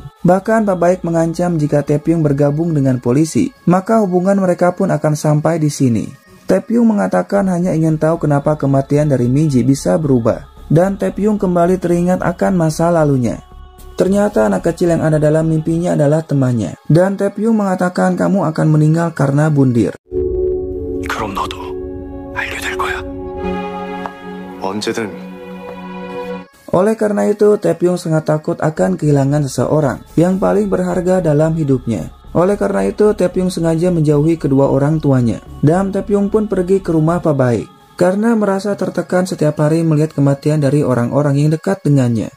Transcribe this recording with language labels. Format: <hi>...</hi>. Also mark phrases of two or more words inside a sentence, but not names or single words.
<id>Bahkan Pak Baik mengancam jika Tae-pyung bergabung dengan polisi, maka hubungan mereka pun akan sampai di sini. Tae-pyung mengatakan hanya ingin tahu kenapa kematian dari Minji bisa berubah. Dan Tae-pyung kembali teringat akan masa lalunya. Ternyata anak kecil yang ada dalam mimpinya adalah temannya. Dan Tae-pyung mengatakan kamu akan meninggal karena bundir.</id> <ko>그럼 너도 알게 될 거야. 언제든.</ko> <id>Oleh karena itu, Tae-pyung sangat takut akan kehilangan seseorang yang paling berharga dalam hidupnya. Oleh karena itu, Tae-pyung sengaja menjauhi kedua orang tuanya. Dan Tae-pyung pun pergi ke rumah Pak Baik karena merasa tertekan setiap hari melihat kematian dari orang-orang yang dekat dengannya.</id>